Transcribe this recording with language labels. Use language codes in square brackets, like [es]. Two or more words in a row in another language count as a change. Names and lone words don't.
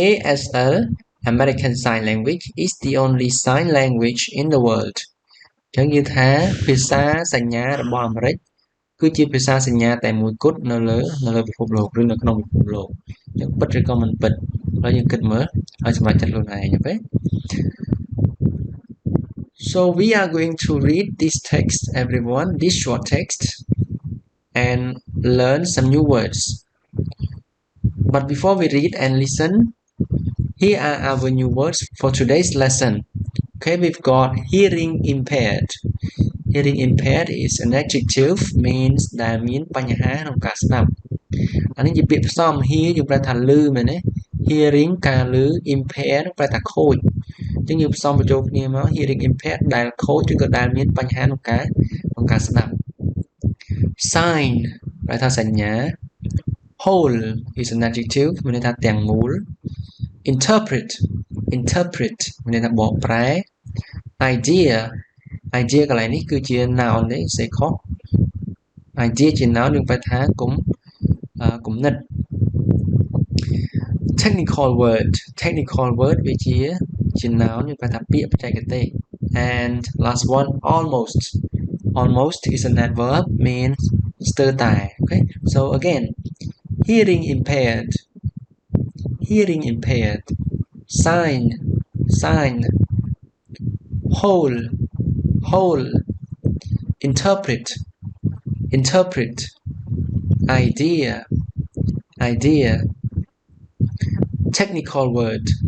[en] ASL American Sign Language is the only sign language in the world [km] អញ្ចឹងយើងថាភាសាសញ្ញារបស់អាមេរិកគឺជាភាសាសញ្ញាតែមួយគត់នៅលើពិភពលោកឬនៅក្នុងពិភពលោកអញ្ចឹងពិតឬក៏មិនពិតហើយយើងគិតមើលហើយសម្រេចចិត្តខ្លួនឯងអូខេ [en] So we are going to read this text, everyone, this short text and learn some new words. But before we read and listen, here are our new words for today's lesson. Okay, we've got hearing impaired. Hearing impaired is an adjective means [km] ដែលមានបញ្ហាក្នុងការស្ដាប់អានេះជាពាក្យផ្សំ hear យើងប្រែថាឮ មែនទេ hearing ការឮ impaired ប្រែថាខូចអញ្ចឹងយើងផ្សំបញ្ចូលគ្នាមក [en] hearing impaired [km] ដែលខូចឬក៏ដែលមានបញ្ហាក្នុងការស្ដាប់ sign ប្រែថាសញ្ញា [en] whole is an adjective [km] មានន័យថាទាំងមូល interpret មានន័យថាបកប្រែ idea កន្លែងនេះគឺជា noun ទេសេខុស idea ជា noun យើងប្រែថាគំនិត [en] technical word [km] វាជា noun យើងប្រែថាពាក្យបច្ចេកទេស [en] and last one almost is an adverb means ស្ទើរតែ okay so again hearing impaired sign whole interpret idea technical word